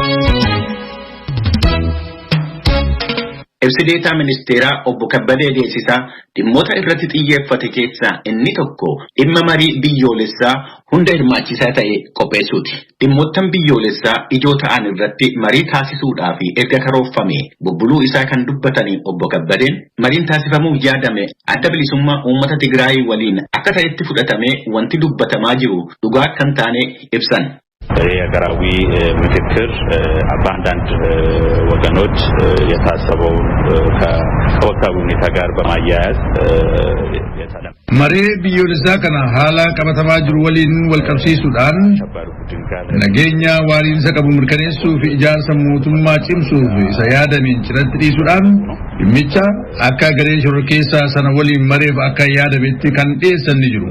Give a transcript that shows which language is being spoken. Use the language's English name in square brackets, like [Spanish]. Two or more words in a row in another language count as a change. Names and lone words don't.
[Oromo] Ibsi deetaa ministeeraa obbo Kabbadee Deessisaa dhimmoota irratti xiyyeeffate keessaa inni tokko dhimma marii biyyoolessaa hunda hirmaachisaa ta'e qopheessuuti. Dhimmoottan biyyoolessaa ijoo ta'an irratti marii taasisuudhaaf erga karoorfame bubbuluu isaa kan dubbatanii obbo Kabbadeen mariin taasifamuu yaadame adda bilisummaa uummata Tigraay waliin akka ta'etti fudhatamee wanti dubbatamaa jiru dhugaa kan taane ibsan. [Amharic] የሀገራዊ ምክክር በአንዳንድ ወገኖች የታሰበውን ከወቅታዊ ሁኔታ ጋር በማያያዝ [Oromo] Maree biyyoolessaa kana haala qabatamaa jiru waliin walqabsiisuudhaan nageenya waariinsa qabu mirkaneessuu fi ijaarsa mootummaa cimsuuf isa yaadameen cinatti dhiisuudhaan dhimmicha akka garee shororkeessaa sana waliin mareef akka yaadametti kan dhiyeessan ni jiru.